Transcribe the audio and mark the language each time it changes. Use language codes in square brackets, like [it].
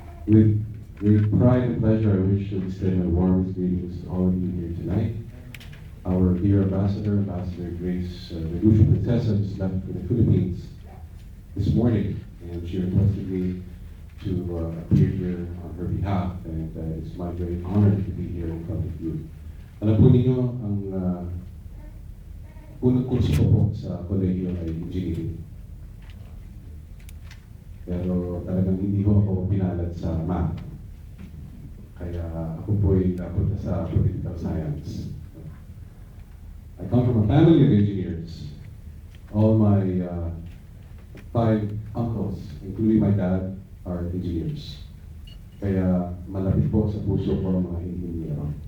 [en] With great pride and pleasure, I wish to extend my warmest greetings to all of you here tonight. Our dear ambassador, Ambassador Grace Reducio Princesa, just left for the Philippines this morning, and she requested me to appear here on her behalf, and it's my great honor to be here in front of you. [tl] Alam po ninyo, ang unang kurso ko po sa kolehiyo ay engineering. Pero talagang hindi ko ako pinalad sa math. Kaya ako po ay napunta sa political science. [en] I come from a family of engineers. All my 5 uncles, including my dad, are engineers. [tl] Kaya malapit po sa puso ko ang mga engineero.